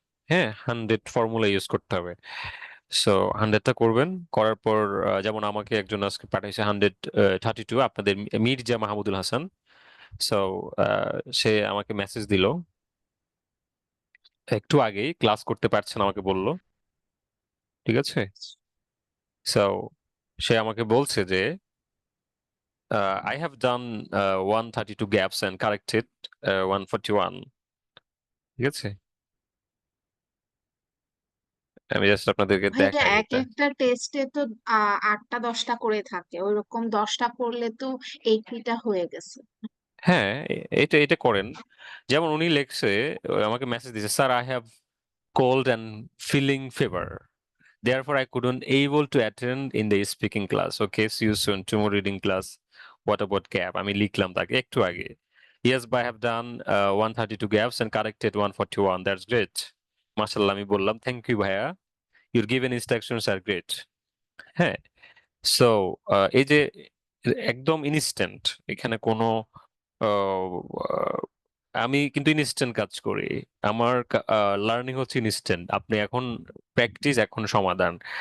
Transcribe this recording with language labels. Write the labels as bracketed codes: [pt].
[bn] হ্যাঁ, 100 formula use করতে হবে। সো 100টা করবেন, করার পর যেমন আমাকে একজন আজকে পাঠাইছে 132, আপনাদের মির্জা মাহমুদুল হাসান। সো সে আমাকে মেসেজ দিল একটু আগেই, ক্লাস করতে পারছেন আমাকে বলল। ঠিক আছে। সো সে আমাকে বলছে যে [en] I have done 132 gaps and corrected 141। [bn] ঠিক আছে, আমি জাস্ট আপনাদেরকে ভাইয়া দেখাই এক এটা। একটা টেস্টে তো 8টা 10টা করে থাকে, ওইরকম 10টা করলে তো 80টা হয়ে গেছে। হ্যাঁ, এটা এটা করেন। যেমন উনি লেখছে, আমাকে মেসেজ দিয়েছে, [en] Sir I have cold and feeling fever, therefore I couldn't able to attend in the speaking class, okay, see you soon, tomorrow reading class, what about gap? [bn] আমি লিখলাম তাকে একটু আগে, [en] yes but I have done 132 gaps and corrected 141, that's great, [bn] মাশাআল্লাহ। আমি বললাম [en] Thank you ভাইয়া, your given instructions are great। [bn] হ্যাঁ, সো এই যে একদম ইনস্ট্যান্ট, এখানে কোনো আহ, আমি কিন্তু ইনস্ট্যান্ট কাজ করি। আমার লার্নিং হচ্ছে ইনস্ট্যান্ট। আপনি এখন প্র্যাকটিস, এখন সমাধান।